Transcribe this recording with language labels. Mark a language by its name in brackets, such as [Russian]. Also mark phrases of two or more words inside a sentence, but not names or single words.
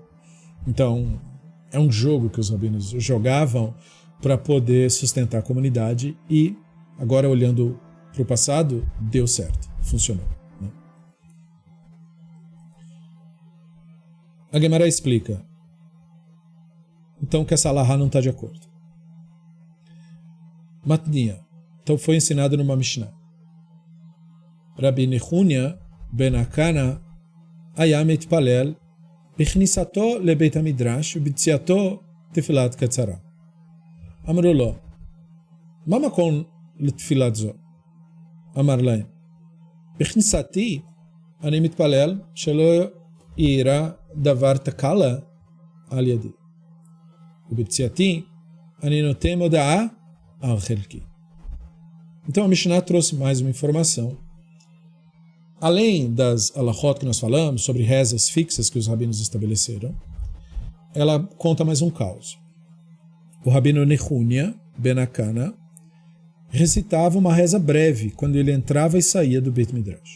[Portuguese] Então, é um jogo que os rabinos jogavam para poder sustentar a comunidade e, agora olhando para o passado, deu certo, funcionou. Né? A Gemara explica, então, que essa alahá não está de acordo. Matnia. Então foi ensinado numa Mishnah. [Hebrew] Rabbi Nehunya ben Akana היה מתפלל בכניסתו לבית המדרש ובציאתו תפילת קצרה. אמרו לו, מה מקום לתפילת זו? אמר להם, בכניסתי אני מתפלל שלא יראה דבר תקלה על ידי. ובציאתי אני נותן הודעה על חלקי. [Portuguese] Então a Mishnah trouxe mais uma informação. Além das alachot que nós falamos, sobre rezas fixas que os rabinos estabeleceram, ela conta mais um caos. O rabino Nehunya ben Akana recitava uma reza breve quando ele entrava e saía do Beit Midrash.